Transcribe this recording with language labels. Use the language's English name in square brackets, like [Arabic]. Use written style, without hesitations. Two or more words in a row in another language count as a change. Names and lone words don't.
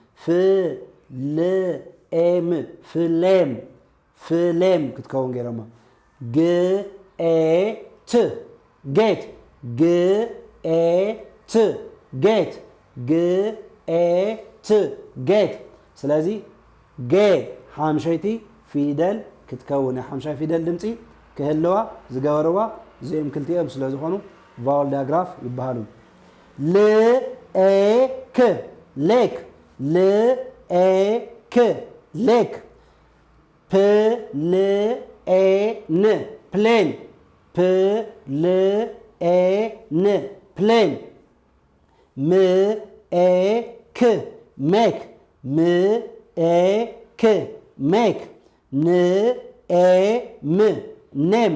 [English] flam flame flame [Tigrinya] ክትከውን ገይረማ [English] gat gate gat gate gat gate [Tigrinya] ስለዚ ጌ ሓምሸይቲ ፊደል ክትከውን ናይ ሓምሻይ ፊደል ድምፂ ክህልዋ ዝገበርዋ እዚኦም ክልቲኦም ስለ ዝኾኑ [English] vowel diagraph [Tigrinya] ይበሃሉ። [English] l a k lake l a k lake p l a n plane p l a n plane m a k make m a k make n a m name